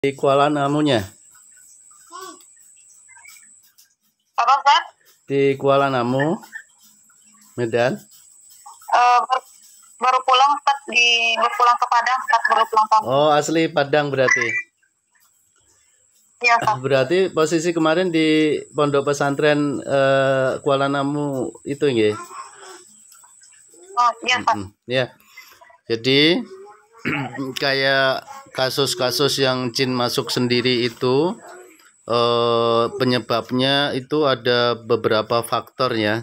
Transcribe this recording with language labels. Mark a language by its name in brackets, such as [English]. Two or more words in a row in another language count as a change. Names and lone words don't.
[Indonesian] Di Kuala Namunya. Apa, Ustaz? Di Kuala Namu, Medan. Baru pulang, Ustaz, baru pulang ke Padang, Ustaz, baru pulang kampung. Oh, asli Padang berarti. Iya, Ustaz. Berarti posisi kemarin di Pondok Pesantren Kuala Namu itu nggih. Oh, iya, Ustaz. Ya. Jadi kayak kasus-kasus yang jin masuk sendiri itu penyebabnya itu ada beberapa faktor ya.